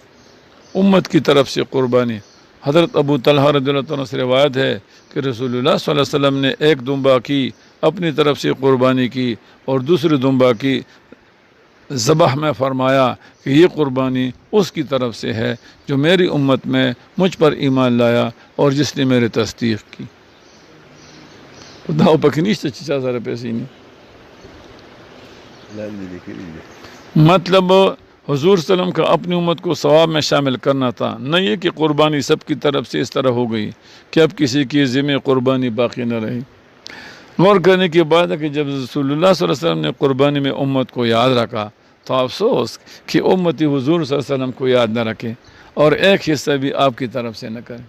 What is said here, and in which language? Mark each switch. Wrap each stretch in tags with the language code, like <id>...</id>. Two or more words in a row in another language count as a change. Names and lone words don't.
<ur>امت کی طرف سے قربانی: حضرت ابو طلحہ</ur> <ar>رضی اللہ عنہ</ar> <ur>سے روایت ہے کہ رسول اللہ</ur> <ar>صلی اللہ علیہ وسلم</ar> <ur>نے 1 دمبا کی اپنی طرف سے قربانی کی اور دوسری دمبا کی ذبح میں فرمایا کہ یہ قربانی اس کی طرف سے ہے جو میری امت میں مجھ پر ایمان لایا اور جس نے میری تصدیق کی۔</ur> <ps>خدا او پکې نشته چې چا سره پیسې نه.</ps> <ur>مطلب حضور</ur> <ar>صلی اللہ علیہ وسلم</ar> <ur>کا اپنی امت کو ثواب میں شامل کرنا تھا، نہ یہ کہ قربانی سب کی طرف سے اس طرح ہو گئی کہ اب کسی کی ذمہ قربانی باقی نہ رہی. غور کرنے کی بات ہے کہ جب رسول اللہ</ur> <ar>صلی اللہ علیہ وسلم</ar> <ur>نے قربانی میں امت کو یاد رکھا تو افسوس کہ امتی حضور</ur> <ar>صلی اللہ علیہ وسلم</ar> <ur>کو یاد نہ رکھے اور ایک حصہ بھی آپ کی طرف سے نہ کرے.</ur>